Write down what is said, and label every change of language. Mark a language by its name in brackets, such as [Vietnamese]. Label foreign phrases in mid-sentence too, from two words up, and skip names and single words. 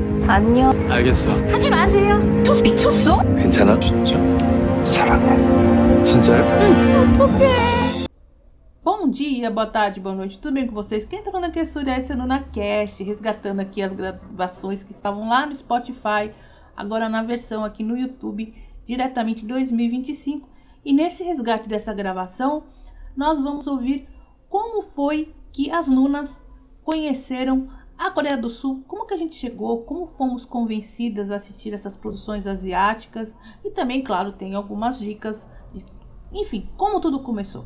[Korean] 안녕. 알겠어. 하지 마세요. 저 미쳤어? 괜찮아? 진짜? 사랑해. 진짜요? 어떡해. [Portuguese] Bom dia, boa tarde, boa noite, tudo bem com vocês? Quem tá falando aqui é Surya, esse é o NunaCast, resgatando aqui as gravações que estavam lá no Spotify, agora na versão aqui no YouTube, diretamente de 2025. E nesse resgate dessa gravação, nós vamos ouvir como foi que as Nunas conheceram a Coreia do Sul, como que a gente chegou, como fomos convencidas a assistir essas produções asiáticas e também, claro, tem algumas dicas, enfim, como tudo começou.